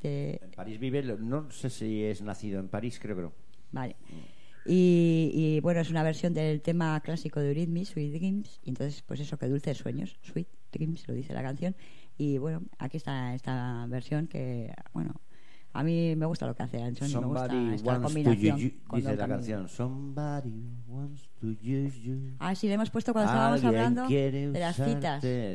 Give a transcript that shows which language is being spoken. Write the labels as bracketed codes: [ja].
[es] En París vive, no sé si es nacido en París, creo que no. Vale. Y bueno, es una versión del tema clásico de Eurythmics, Sweet Dreams. Y entonces, pues eso, que dulces sueños, Sweet Dreams, lo dice la canción. Y bueno, aquí está esta versión que, bueno, a mí me gusta lo que hace Anthony. [en] Somebody [es] me gusta esta combinación. Dice la canción, [en] somebody wants to use you. [es] Ah, sí, le hemos puesto cuando estábamos hablando de las citas.